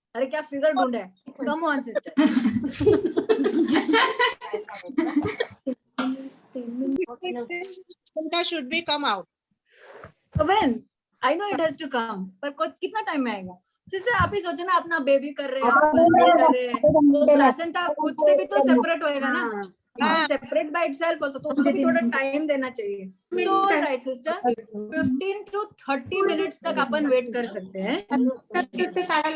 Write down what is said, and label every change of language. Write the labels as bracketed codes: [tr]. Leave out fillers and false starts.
[hi] अरे क्या फिगर ढूंढे, come on sister. [en] Placenta should be come out. When? I know it has to come, [hi] पर कितना time में आएगा? सिस्टर आप ही सोचे ना, अपना बेबी कर रहे हैं, आप ये कर रहे हैं, तो प्लासेंटा खुद से भी तो सेपरेट होएगा ना, [en] separate by itself also, [hi] तो उसको भी थोड़ा टाइम देना चाहिए। सो राइट सिस्टर, 15 to 30 मिनट्स तक अपन वेट कर सकते हैं।